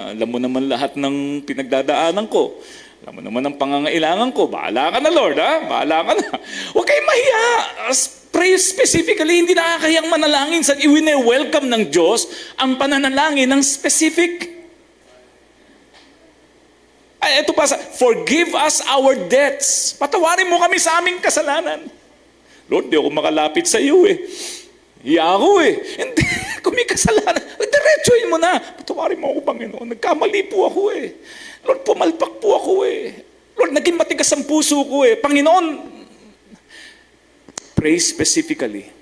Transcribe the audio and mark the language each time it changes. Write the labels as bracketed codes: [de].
[tl] Alam mo naman lahat ng pinagdadaanan ko. Alam mo naman ang pangangailangan ko. Bahala ka na Lord, ha? Bahala ka na. Huwag kayong mahiya. [en] Pray specifically, [tl] hindi nakakayang manalangin sa iwine-welcome ng Diyos ang pananalangin ng specific. Ay, ito pa, [en] forgive us our debts. [tl] Patawarin mo kami sa aming kasalanan. Lord, di ako makalapit sa iyo Hiya ako Hindi, kung may kasalanan, diretsuhin mo na. Patawarin mo ako, Panginoon. Nagkamali po ako Lord, pumalpak po ako Lord, naging matigas ang puso ko Panginoon, [en] pray specifically.